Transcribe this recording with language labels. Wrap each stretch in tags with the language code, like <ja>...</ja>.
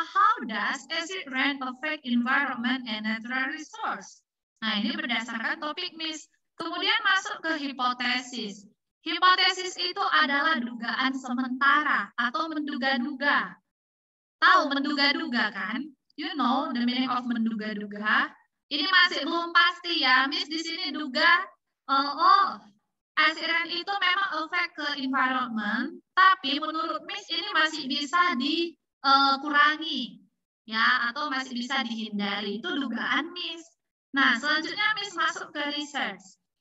<en>How does acid rain affect environment and natural resource?</en> <id>Nah, ini berdasarkan topik Miss. Kemudian masuk ke hipotesis. Hipotesis itu adalah dugaan sementara atau menduga-duga. Tahu menduga-duga kan?</id> <en>You know the meaning of menduga-duga.</en> <id>Ini masih belum pasti ya. Miss di sini duga, acid rain itu memang efek ke environment, tapi menurut Miss ini masih bisa dikurangi, ya, atau masih bisa dihindari. Itu dugaan Miss. Nah, selanjutnya Miss masuk ke research.</id>